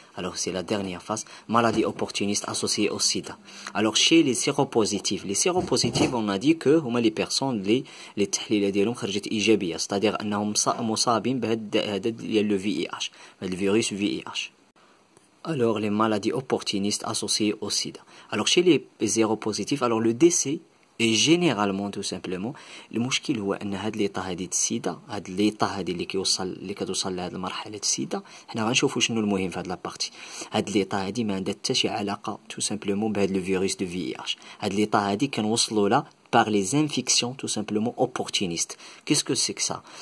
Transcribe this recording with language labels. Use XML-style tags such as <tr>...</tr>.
<fr>Alors c'est la dernière phase, maladie opportuniste associée au sida. Alors chez les séropositifs, on a dit que</fr> <ar>هما</ar> <fr>les personnes les</fr> <ar>تحليلات ديالهم خرجت إيجابية,</ar> <fr>c'est-à-dire</fr> <ar>أنهم مصابين بهذا</ar> <fr>le VIH, le virus VIH. Alors les maladies opportunistes associées au sida. Alors chez les séropositifs, alors le décès et généralement tout simplement</fr> <ar>المشكل هو ان هاد ليطا هادي السيده هاد ليطا هادي اللي كتوصل لهاد المرحله السيده حنا غنشوفوا شنو المهم في هاد لابارتي. هاد ليطا هادي ما عندها حتى شي علاقه تو سامبلومون بهاد لو فيروس دو في اتش. هاد ليطا هادي كنوصلوا لها</ar> <fr>par les infections tout simplement opportunistes. Qu'est-ce que c'est que ça?</fr>